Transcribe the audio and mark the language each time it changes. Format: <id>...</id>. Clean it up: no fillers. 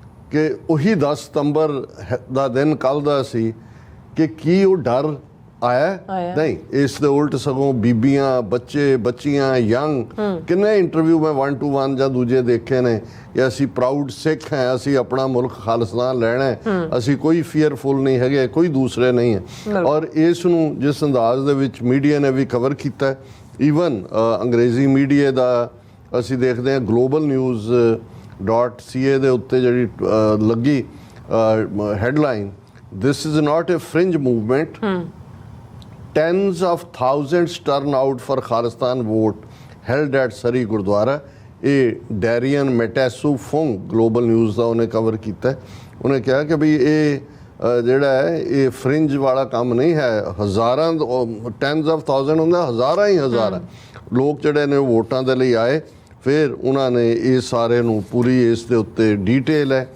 <pa>ਕਿ ਉਹੀ 10 ਸਤੰਬਰ ਦਾ ਦਿਨ ਕੱਲ ਦਾ ਸੀ ਕਿ ਕੀ ਉਹ ਡਰ ਆਇਆ ਨਹੀਂ ਇਸ ਦੇ ਉਲਟ ਸਗੋਂ ਬੀਬੀਆਂ ਬੱਚੇ ਬੱਚੀਆਂ ਯੰਗ ਕਿੰਨੇ ਇੰਟਰਵਿਊ ਮੈਂ 1 to 1 ਜਾਂ ਦੂਜੇ ਦੇਖੇ ਨੇ ਕਿ ਅਸੀਂ ਪ੍ਰਾਊਡ ਸਿੱਖ ਹੈ ਅਸੀਂ ਆਪਣਾ ਮੁਲਕ ਖਾਲਿਸਤਾਨ ਲੈਣਾ ਹੈ ਅਸੀਂ ਕੋਈ ਫੀਅਰਫੁਲ ਨਹੀਂ ਹੈਗੇ ਕੋਈ ਦੂਸਰੇ ਨਹੀਂ ਹੈ ਔਰ ਇਸ ਨੂੰ ਜਿਸ ਅੰਦਾਜ਼ ਦੇ ਵਿੱਚ ਮੀਡੀਆ ਨੇ ਵੀ ਕਵਰ ਕੀਤਾ ਈਵਨ ਅੰਗਰੇਜ਼ੀ ਮੀਡੀਆ ਦਾ ਅਸੀਂ ਦੇਖਦੇ ਹਾਂ globalnews.ca ਦੇ ਉੱਤੇ ਜਿਹੜੀ ਲੱਗੀ headline,</pa> <en>this is not a fringe movement. Tens of thousands turn out for Khalistan vote held at Sari Gurdwara.</en> <pa>ਇਹ ਡੈਰੀਅਨ ਮੈਟੈਸੂ ਫੋਂਗ ਗਲੋਬਲ ਨਿਊਜ਼ ਦਾ ਉਹਨੇ ਕਵਰ ਕੀਤਾ। ਉਹਨੇ ਕਿਹਾ ਕਿ ਵੀ ਇਹ ਜਿਹੜਾ ਹੈ ਇਹ ਫਰਿੰਜ ਵਾਲਾ ਕੰਮ ਨਹੀਂ ਹੈ, ਹਜ਼ਾਰਾਂ ਟੈਨਸ ਆਫ ਥਾਊਜ਼ੈਂਡ ਹੁੰਦਾ, ਹਜ਼ਾਰਾਂ ਹੀ ਹਜ਼ਾਰਾਂ ਲੋਕ ਜਿਹੜੇ ਨੇ ਵੋਟਾਂ ਦੇ ਲਈ ਆਏ। ਫਿਰ ਉਹਨਾਂ ਨੇ ਇਹ ਸਾਰੇ ਨੂੰ ਪੂਰੀ ਇਸ ਦੇ ਉੱਤੇ ਡੀਟੇਲ ਹੈ।</pa>